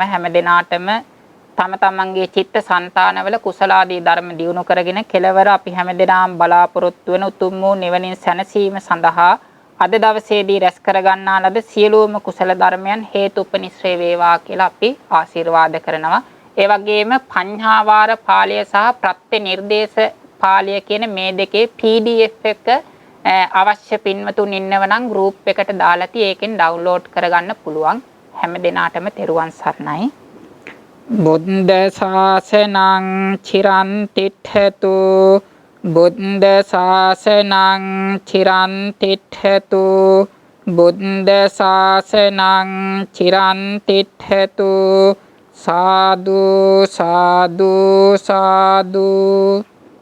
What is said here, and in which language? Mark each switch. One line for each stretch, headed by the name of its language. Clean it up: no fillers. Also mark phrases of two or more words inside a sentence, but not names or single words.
Sinhala: හැම දිනාටම තම තමන්ගේ චිත්ත සංතානවල කුසලාදී ධර්ම දියුණු කරගෙන කෙලවර අපි හැම දිනම බලාපොරොත්තු වෙන උතුම් වූ නිවනින් සැනසීම සඳහා අද දවසේදී රැස් කර ගන්නා ලද සියලුම කුසල ධර්මයන් හේතුපනිශ්‍රේ වේවා කියලා අපි ආශිර්වාද කරනවා. ඒ වගේම පඤ්ඤාවාර පාළය සහ ප්‍රත්‍ය නිර්දේශ පාළය කියන මේ දෙකේ PDF එක අවශ්‍ය පින්වතුන් ඉන්නව නම් ගෲප් එකට දාලා ඒකෙන් ඩවුන්ලෝඩ් කරගන්න පුළුවන්. හැම දිනාටම තෙරුවන් සරණයි.
Pali: බුද්ධ ශාසනං චිරන් තිට්ඨතු බුද්ධ ශාසනං චිරන් තිට්ඨතු බුද්ධ ශාසනං චිරන් තිට්ඨතු සාදු සාදු සාදු